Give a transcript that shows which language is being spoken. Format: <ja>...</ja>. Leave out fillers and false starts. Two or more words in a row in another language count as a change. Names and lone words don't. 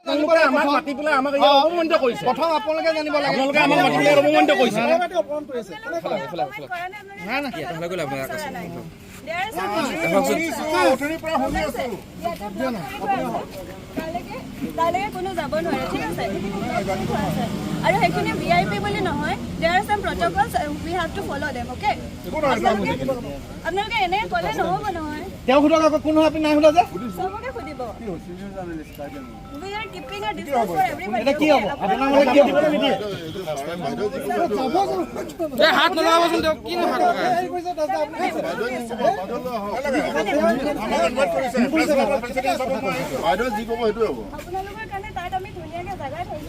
<as>আপোনালোকে আমাক মাতি পেলাই আমাক অপমানিত কৰিছে। প্ৰথম আপোনালোকে জানিব লাগে, আপোনালোকে আমাক মাতি পেলাই অপমানিত কৰিছে। কোনো যাব নোৱাৰে, ঠিক আছে। আৰু সেইখিনি VIP বুলি নহয়,</as> <en>there are some protocols we have to follow them, okay?</en> <as>আপোনালোকে এনে ক'লে নহ'ব নহয়। তেওঁ সোধক আকৌ কোন হয় আপুনি নাই সোধা যে? চবকে সুধিব।</as> <en>We are keeping a distance for everybody.</en> <as>এটা কি হ'ব? আপোনালোকে কি দিব নিদিয়ে? এই হাত লগাবচোন, তেওঁ কি হাত লগায়? আপোনালোকৰ কাৰণে তাত আমি ধুনীয়াকৈ জাগা থৈছোঁ।</as>